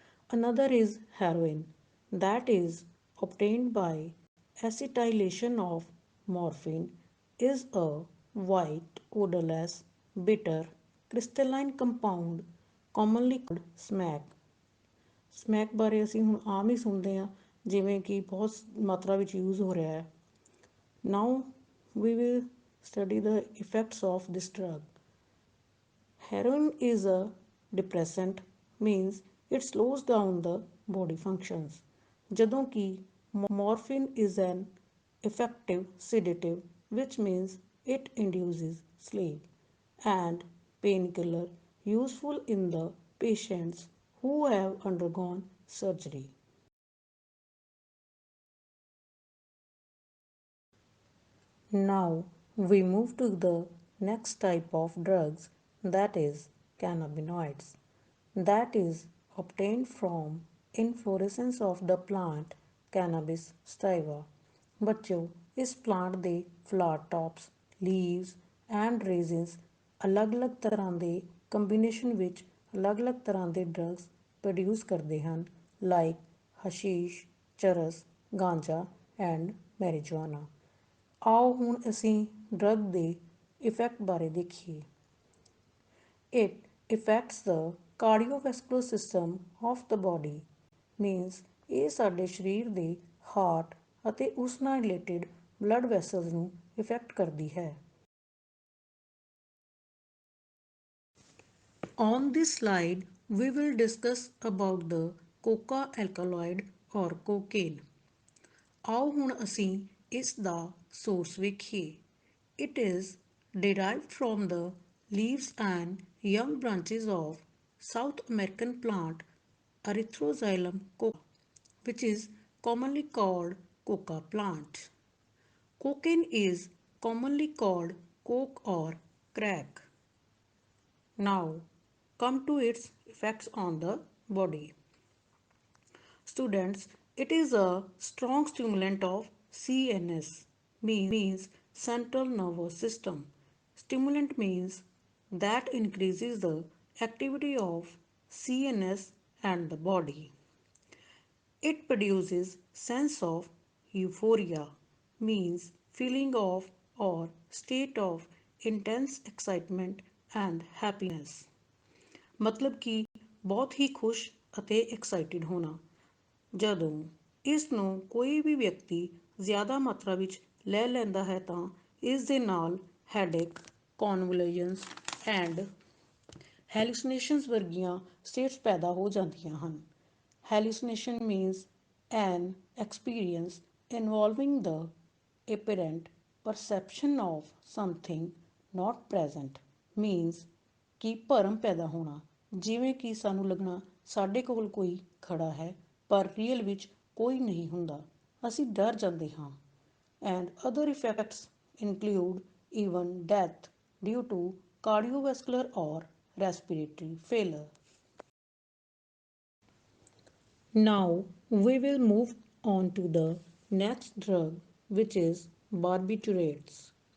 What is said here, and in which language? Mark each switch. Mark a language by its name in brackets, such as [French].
[English] Another is heroin, that is obtained by acetylation of morphine, is a white, odorless, bitter, crystalline compound commonly called smack. [Punjabi] Smack ਬਾਰੇ ਅਸੀਂ ਹੁਣ ਆਮ ਹੀ ਸੁਣਦੇ ਹਾਂ, ਜਿਵੇਂ ਕਿ ਬਹੁਤ ਮਾਤਰਾ ਵਿੱਚ ਯੂਜ਼ ਹੋ ਰਿਹਾ ਹੈ। [English] Now we will study the effects of this drug. Heroin is a depressant, means it slows down the body functions. [Punjabi] ਜਦੋਂ ਕਿ [English] morphine is an effective sedative, which means it induces sleep, and painkiller useful in the patients who have undergone surgery. Now we move to the next type of drugs, that is cannabinoids, that is obtained from inflorescence of the plant cannabis sativa. [Punjabi] ਬੱਚਿਓ, ਇਸ plant ਦੇ ਫਲਾਰ tops, leaves and ਰੇਜ਼ਿਨਸ ਅਲੱਗ-ਅਲੱਗ ਤਰ੍ਹਾਂ ਦੇ combination ਵਿੱਚ ਅਲੱਗ-ਅਲੱਗ ਤਰ੍ਹਾਂ ਦੇ ਡਰੱਗਸ ਪ੍ਰੋਡਿਊਸ ਕਰਦੇ ਹਨ, ਲਾਈਕ ਹਸ਼ੀਸ਼, ਚਰਸ, ਗਾਂਜਾ ਐਂਡ ਮੈਰੀਜੁਆਨਾ। ਆਓ ਹੁਣ ਅਸੀਂ ਡਰੱਗ ਦੇ ਇਫੈਕਟ ਬਾਰੇ ਦੇਖੀਏ। [English] it effects the cardiovascular system of the body, [Punjabi] means ਇਹ ਸਾਡੇ ਸਰੀਰ ਦੇ ਹਾਰਟ ਅਤੇ ਉਸ ਨਾਲ ਰਿਲੇਟਿਡ ਬਲੱਡ ਵੈਸਲਸ ਨੂੰ ਇਫੈਕਟ ਕਰਦੀ ਹੈ। [English] On this slide, we will discuss about the coca alkaloid or cocaine. [Punjabi] ਆਓ ਹੁਣ ਅਸੀਂ ਇਸ ਦਾ source ਵੇਖੀਏ। [English] It is derived from the leaves and young branches of South American plant Erythroxylum coca, which is commonly called coca plant. Cocaine is commonly called coke or crack. Now come to its effects on the body. Students, it is a strong stimulant of CNS, means central nervous system, Stimulant means that increases the activity of CNS and the body. It produces sense of euphoria, means feeling of or state of intense excitement and happiness. [Punjabi] ਮਤਲਬ ਕਿ ਬਹੁਤ ਹੀ ਖੁਸ਼ ਅਤੇ excited ਹੋਣਾ। ਜਦੋਂ ਇਸ ਨੂੰ ਕੋਈ ਵੀ ਵਿਅਕਤੀ ਜ਼ਿਆਦਾ ਮਾਤਰਾ ਵਿੱਚ ਲੈ ਲੈਂਦਾ ਹੈ ਤਾਂ ਇਸ ਦੇ ਨਾਲ ਹੈਡੇਕ, ਕਨਵਲਜਨਸ ਐਂਡ ਹੈਲੂਸੀਨੇਸ਼ਨਸ ਵਰਗੀਆਂ ਸਟੇਟਸ ਪੈਦਾ ਹੋ ਜਾਂਦੀਆਂ ਹਨ। [English] Hallucination means an experience involving the apparent perception of something not present, means [Punjabi] ਕਿ ਭਰਮ ਪੈਦਾ ਹੋਣਾ, ਜਿਵੇਂ ਕਿ ਸਾਨੂੰ ਲੱਗਣਾ ਸਾਡੇ ਕੋਲ ਕੋਈ ਖੜਾ ਹੈ ਪਰ ਰੀਅਲ ਵਿੱਚ ਕੋਈ ਨਹੀਂ ਹੁੰਦਾ, ਅਸੀਂ ਡਰ ਜਾਂਦੇ ਹਾਂ। [English] And other effects include even death due to cardiovascular or respiratory failure. Now we will move on to the next drug, which is barbiturates.